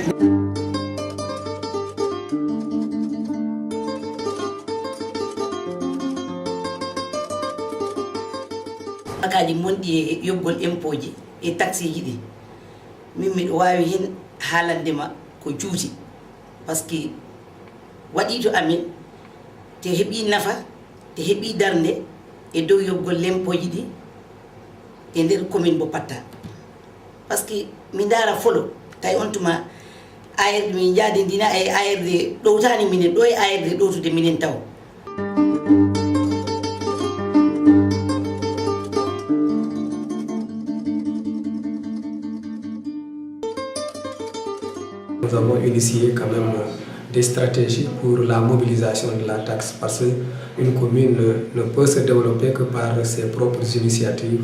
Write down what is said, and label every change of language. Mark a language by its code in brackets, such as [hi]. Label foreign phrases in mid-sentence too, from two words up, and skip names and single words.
[ff] bagaji monɗi e yoɓgol impôt ji e taxe ji ɗi min miɗo wawi hen haalandema ko juuti [fr] par ce que [ff] waɗi to amin te heeɓi nafa te heeɓi darde e dow yoɓgol l'impôt ji ɗi e nder commune mo Patta [fr] par ce que [ff] mi daara folo tawi on tuma ARD min jaadidina e ARD ɗowtani minen ɗo e ARD ɗowtude minen taw. [fr] Nous avons initié quand même des stratégies pour la mobilisation de la taxe parce qu'une commune ne peut se développer que par ses propres initiatives.